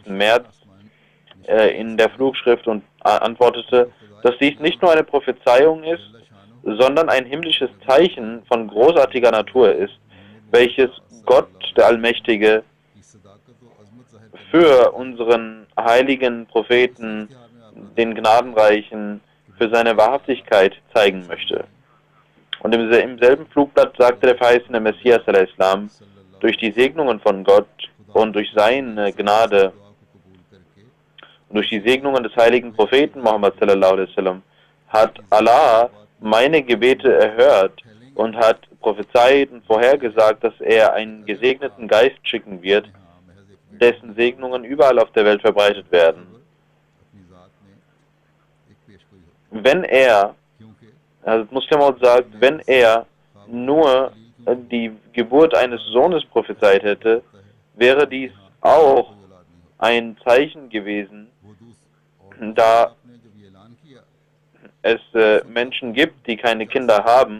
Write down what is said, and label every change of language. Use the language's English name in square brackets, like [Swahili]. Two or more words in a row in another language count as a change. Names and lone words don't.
[German] März in der Flugschrift und antwortete, dass dies nicht nur eine Prophezeiung ist, sondern ein himmlisches Zeichen von großartiger Natur ist, welches Gott, der Allmächtige, für unseren heiligen Propheten, den Gnadenreichen, für seine Wahrhaftigkeit zeigen möchte. Und im selben Flugblatt sagte der verheißene Messias al-Islam, durch die Segnungen von Gott und durch seine Gnade und durch die Segnungen des heiligen Propheten Muhammad [Arabic] صلى الله عليه وسلم [German] hat Allah meine Gebete erhört und hat prophezeit und vorhergesagt, dass er einen gesegneten Geist schicken wird, dessen Segnungen überall auf der Welt verbreitet werden. Wenn er, also Muslim Maud sagt, wenn er nur die Geburt eines Sohnes prophezeit hätte, wäre dies auch ein Zeichen gewesen, da es Menschen gibt, die keine Kinder haben.